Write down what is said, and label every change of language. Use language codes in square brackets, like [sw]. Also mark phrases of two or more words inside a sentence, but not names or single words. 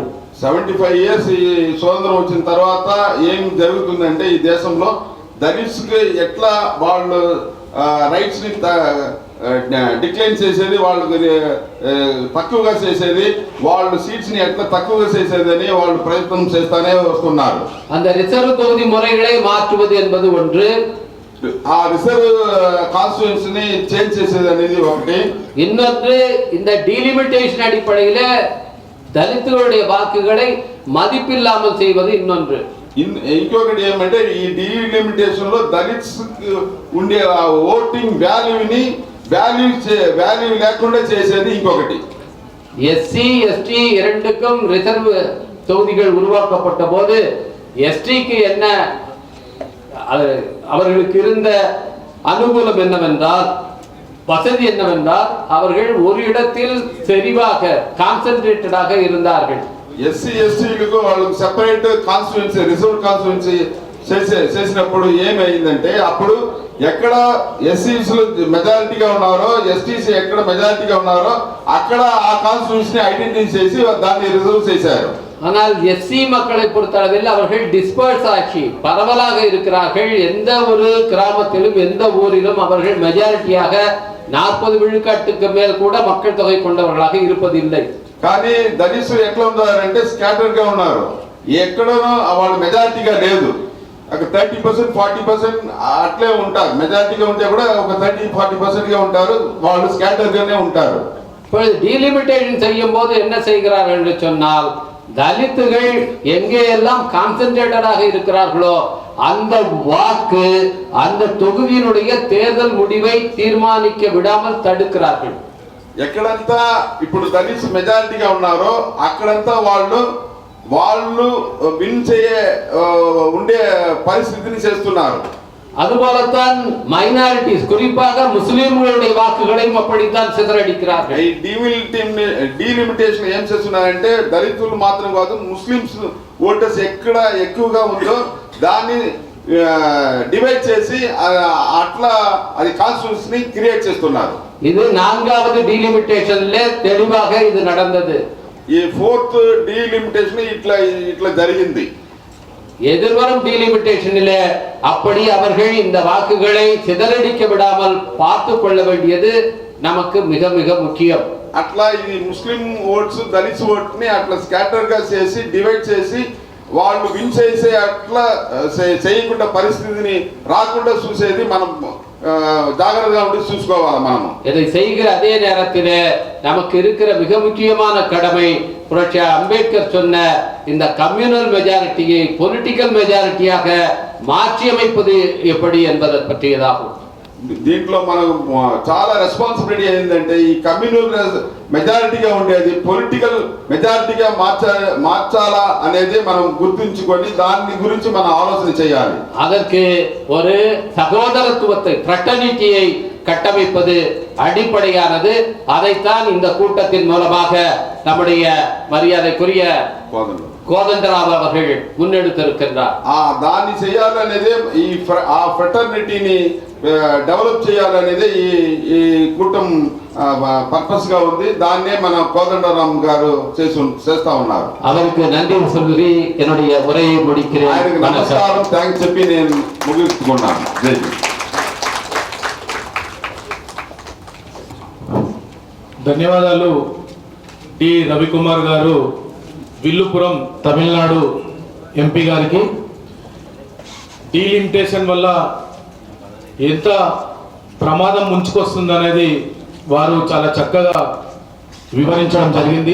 [te] 75 ఇయర్స్ ఈ స్వతంత్రం వచ్చిన తర్వాత ఏం జరుగుతుందంటే ఈ దేశంలో దళిత్స్ కి ఎట్లా వాళ్ళు రైట్స్ ని డిక్లైన్ చేసేది, వాళ్ళు తక్కువగా చేసేది, వాళ్ళు సీట్స్ ని ఎట్లా తక్కువగా చేసేదని వాళ్ళు ప్రయత్నం చేస్తానే వస్తున్నారు. [ta] அந்த ரிசர்வ் தொகுதி முறைகளை மாற்றுவது என்பது ஒன்று, [te] ఆ [en] reserve constituency [te] ని చేంజ్ చేసేది అనేది ఒకటి. [ta] இன்னொன்று இந்த டீலிமிட்டேஷன் அடிப்படையில దళితులుடைய వాக்குகளை మదిపిల్లాமல் செய்வது இன்னொன்று. [te] ఇంకొకటి ఏమంటే ఈ డీలిమిటేషన్ లో దళిత్స్ ఉండే [en] voting value [te] వాల్యూ లేకుండా చేసేది ఇంకొకటి. [ta] எஸ்சி எஸ்டி இரண்டுக்கும் ரிசர்வ் தொகுதிகள் உருவாக்கப்பட்ட போது எஸ்டிக்கு என்ன அவர்களுக்கு இருந்த அனுகூலம் என்னவென்றால், வசதி என்னவென்றால், அவர்கள் ஒரு இடத்தில் செறிவாக கான்சென்ட்ரேட்டடாக இருந்தார்கள். [te] ఎస్సీ ఎస్టీలకు వాళ్ళకి [en] separate constituency reserve constituency [te] చేసినప్పుడు ఏమైందంటే అప్పుడు ఎక్కడ ఎస్సీస్ మెజారిటీగా ఉన్నారో, ఎస్టీసీ ఎక్కడ మెజారిటీగా ఉన్నారో అక్కడ ఆ కాన్స్టిట్యుయెన్సీ ఐడెంటిఫై చేసి దాన్ని రిజర్వ్ చేశారు. [ta] ஆனால் எஸ்சி மக்களை பொறுத்தளவில் அவர்கள் டிஸ்பர்ஸ் ஆட்சி பரவலாக இருக்கிறார்கள். எந்த ஒரு கிராமத்திலும் எந்த ஊரிலும் அவர்கள் மெஜாரிட்டியாக 40 விழுக்காட்டுக்கு மேல் கூட மக்கள் தொகை கொண்டவர்களாக இருப்பதில்லை. [te] కానీ దళిత్స్ ఎట్లా ఉన్నారంటే స్కాటర్డ్ గా ఉన్నారు, ఎక్కడనో వాళ్ళ మెజారిటీగా లేదు. ఒక 30% 40% అట్లే ఉంటారు. మెజారిటీగా ఉంటే కూడా ఒక 30-40% గా ఉంటారు, వాళ్ళు స్కాటర్డ్ గానే ఉంటారు. [ta] இப்பொழுது டீலிமிட்டேஷன் செய்யும் போது என்ன செய்கிறார்கள் என்று சொன்னால், தலித்துகள் எங்கே எல்லாம் கான்சென்ட்ரேட்டடாக இருக்கிறார்களோ அந்த வாக்கு அந்த தொகுதியினுடைய தேர்தல் முடிவை தீர்மானிக்க விடாமல் தடுக்கிறார்கள். [te] ఎక్కడంతా ఇప్పుడు దళిత్స్ మెజారిటీగా ఉన్నారో అక్కడంతా వాళ్ళు విన్ ఉండే పరిస్థితిని చేస్తున్నారు. [ta] அதுபோலத்தான் மைனாரிட்டிஸ், குறிப்பாக முஸ்லிம்களுடைய வாக்குகளையும் அப்படித்தான் சிதறடிக்கிறார்கள். [te] ఈ డీలిమిటేషన్ ఏం చేస్తున్నారంటే దళితులు మాత్రం కాదు, [en] Muslims voters [te] ఎక్కడ ఎక్కువగా ఉందో దాన్ని డివైడ్ చేసి అట్లా అది కాన్స్టిట్యూన్సీని క్రియేట్ చేస్తున్నారు. [ta] இது நான்காவது டீலிமிட்டேஷன்ல தெளிவாக இது நடந்தது. [te] ఈ [en] fourth delimitation [te] ఇట్లా జరిగింది. [ta] எதிர்வரும் டீலிமிட்டேஷனில் அப்படி அவர்கள் இந்த வாக்குகளை சிதறடிக்க விடாமல் பார்த்து கொள்ள வேண்டியது நமக்கு மிக மிக முக்கியம். [te] అట్లా ఇది [en] Muslim votes Dalit vote [te] ని అట్లా స్కాటర్ గా చేసి డివైడ్ చేసి వాళ్ళు విన్ చేసే అట్లా చేయకుండా పరిస్థితిని రాకుండా చూసేది మనం జాగ్రత్తగా ఉండి చూసుకోవాలి. మనము [ta] இதை செய்கிற அதே நேரத்தில் நமக்கு இருக்கிற மிக முக்கியமான கடமை புரட்சி அம்பேத்கர் சொன்ன இந்த [en] communal majority political majority [ta] மாற்றி அமைப்பது எப்படி என்பதை பற்றியதாகும். [te] దీంట్లో మనకు చాలా రెస్పాన్సిబిలిటీ ఏంటంటే ఈ [en] communal majority [te] ఉండేది [en] political majority [te] మార్చాలా అనేది మనం గుర్తుంచుకొని దాని గురించి మనం ఆలోచన చేయాలి. [ta] அதற்கு ஒரு சகோதரத்துவத்தை ஃப்ரெட்டர்னிட்டியை கட்டமைப்பது அடிப்படையானது. அதைத்தான் இந்த கூட்டத்தின் மூலமாக நம்முடைய மரியாதைக்குரிய கோதண்டராவ் அவர்கள் முன்னெடுத்திருக்கின்றார். [te] దాన్ని చేయాలనేదే ఈ ఫ్రెటర్నిటీని డెవలప్ చేయాలనేదే ఈ కూటం పర్పస్ గా ఉంది. దాన్నే మన కోదండరామ్ గారు చేస్తా ఉన్నారు. [ta] அவருக்கு நன்றி சொல்லி என்னுடைய உரையை முடிக்கிறேன். [te] ఆయనకు నమస్కారం థ్యాంక్స్ చెప్పి నేను ముగిస్తున్నాను. జై హింద్. ధన్యవాదాలు డి రవికుమార్ గారు, విల్లుపురం తమిళనాడు ఎంపీ గారికి. డీలిమిటేషన్ వల్ల ఎంత ప్రమాదం ముంచుకొస్తుందనేది వారు చాలా చక్కగా వివరించడం జరిగింది.